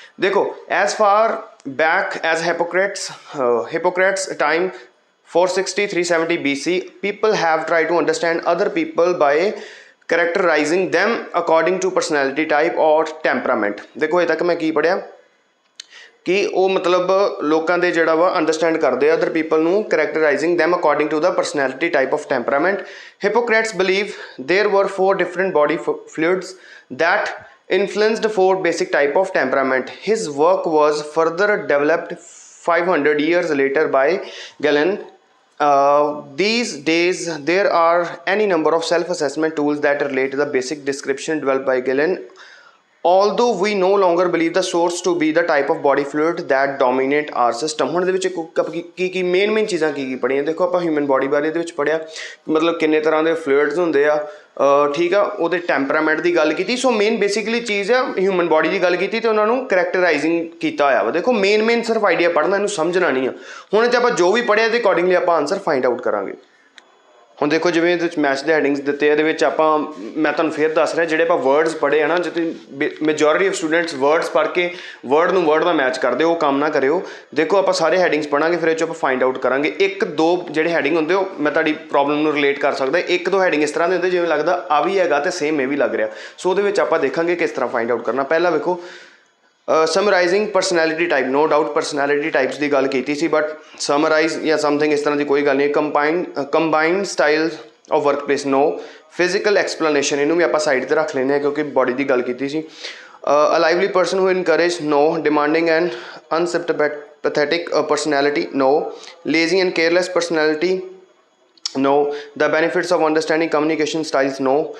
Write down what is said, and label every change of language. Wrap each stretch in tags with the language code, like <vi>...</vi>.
<en>ਦੇਖੋ as far back as Hippocrates time 460-370 BC, people have tried to understand other people by characterizing them according to personality type or temperament।</en> <pa>ਦੇਖੋ ਇਹ ਤੱਕ ਮੈਂ ਕੀ ਪੜ੍ਹਿਆ ਕਿ ਉਹ ਮਤਲਬ ਲੋਕਾਂ ਦੇ ਜਿਹੜਾ ਵਾ ਅੰਡਰਸਟੈਂਡ ਕਰਦੇ ਆ</pa> <en>other people</en> <pa>ਨੂੰ,</pa> <en>Characterizing them according to the personality type of temperament। Hippocrates believe there were 4 different body fluids that influenced 4 basic type of temperament। His work was further developed 500 years later by Galen। These days there are any number of self-assessment tools that relate to the basic description developed by Galen, although we no longer believe the source to be the type of body fluid that dominate our system।</en> <pa>ਹੁਣ ਇਹਦੇ ਵਿੱਚ ਕੀ main ਚੀਜ਼ਾਂ ਕੀ ਪੜ੍ਹੀਆਂ। ਦੇਖੋ ਆਪਾਂ human body ਬਾਰੇ ਇਹਦੇ ਵਿੱਚ ਪੜ੍ਹਿਆ, ਮਤਲਬ ਕਿੰਨੇ ਤਰ੍ਹਾਂ ਦੇ ਫਲੂਇਡਸ ਹੁੰਦੇ ਆ, ਠੀਕ ਆ, ਉਹਦੇ ਟੈਂਪਰਾਮੈਂਟ ਦੀ ਗੱਲ ਕੀਤੀ। ਸੋ ਮੇਨ ਬੇਸਿਕਲੀ ਚੀਜ਼ ਆ ਹਿਊਮਨ ਬੋਡੀ ਦੀ ਗੱਲ ਕੀਤੀ, ਤੇ ਉਹਨਾਂ ਨੂੰ ਕਰੈਕਟਰਾਈਜ਼ਿੰਗ ਕੀਤਾ ਹੋਇਆ ਵਾ। ਦੇਖੋ ਮੇਨ ਸਿਰਫ ਆਈਡੀਆ ਪੜ੍ਹਨਾ, ਇਹਨੂੰ ਸਮਝਣਾ ਨਹੀਂ ਆ। ਹੁਣ ਜੇ ਆਪਾਂ ਜੋ ਵੀ ਪੜ੍ਹਿਆ ਇਹਦੇ ਅਕੋਰਡਿੰਗਲੀ ਆਪਾਂ ਆਨਸਰ ਫਾਈਂਡ ਆਊਟ ਕਰਾਂਗੇ। ਹੁਣ ਦੇਖੋ ਜਿਵੇਂ ਇਹਦੇ ਵਿੱਚ ਮੈਚ ਦੇ ਹੈਡਿੰਗਸ ਦਿੱਤੇ, ਇਹਦੇ ਵਿੱਚ ਮੈਂ ਤੁਹਾਨੂੰ ਫਿਰ ਦੱਸ ਰਿਹਾ, ਜਿਹੜੇ ਆਪਾਂ ਵਰਡਸ ਪੜ੍ਹੇ ਆ ਨਾ, ਜਿੱਥੇ</pa> <en>majority of students</en> <pa>ਵਰਡਸ ਪੜ੍ਹ ਕੇ ਵਰਡ ਨੂੰ ਵਰਡ ਨਾਲ ਮੈਚ ਕਰਦੇ, ਉਹ ਕੰਮ ਨਾ ਕਰਿਓ। ਦੇਖੋ ਆਪਾਂ ਸਾਰੇ ਹੈਡਿੰਗਸ ਪੜ੍ਹਾਂਗੇ, ਫਿਰ ਇਹ 'ਚ ਆਪਾਂ ਫਾਈਂਡ ਆਊਟ ਕਰਾਂਗੇ। 1-2 ਜਿਹੜੇ ਹੈਡਿੰਗ ਹੁੰਦੇ ਉਹ ਮੈਂ ਤੁਹਾਡੀ ਪ੍ਰੋਬਲਮ ਨੂੰ ਰਿਲੇਟ ਕਰ ਸਕਦਾ। 1-2 ਹੈਡਿੰਗ ਇਸ ਤਰ੍ਹਾਂ ਦੇ ਹੁੰਦੇ ਜਿਵੇਂ ਲੱਗਦਾ ਆ ਵੀ ਹੈਗਾ ਅਤੇ ਸੇਮ ਇਹ ਵੀ ਲੱਗ ਰਿਹਾ। ਸੋ ਉਹਦੇ ਵਿੱਚ ਆਪਾਂ ਦੇਖਾਂਗੇ ਕਿਸ ਤਰ੍ਹਾਂ ਫਾਈਂਡ ਆਊਟ ਕਰਨਾ। ਪਹਿਲਾਂ ਵੇਖੋ</pa> <en>summarizing personality type, no</en> <pa>doubt personality types ਦੀ ਗੱਲ ਕੀਤੀ ਸੀ, ਬਟ ਸਮਰਾਈਜ਼ ਜਾਂ ਸਮਥਿੰਗ ਇਸ ਤਰ੍ਹਾਂ ਦੀ ਕੋਈ ਗੱਲ ਨਹੀਂ।</pa> <en>Combined style of work place, no. Physical explanation,</en> <pa>ਇਹਨੂੰ ਵੀ ਆਪਾਂ ਸਾਈਡ 'ਤੇ ਰੱਖ ਲੈਂਦੇ ਹਾਂ ਕਿਉਂਕਿ ਬੋਡੀ ਦੀ ਗੱਲ ਕੀਤੀ ਸੀ।</pa> <en>A lively person who encourage, no. Demanding and unsympathetic personality, no. Lazy and careless personality, no. The benefits of understanding communication styles, no.</en>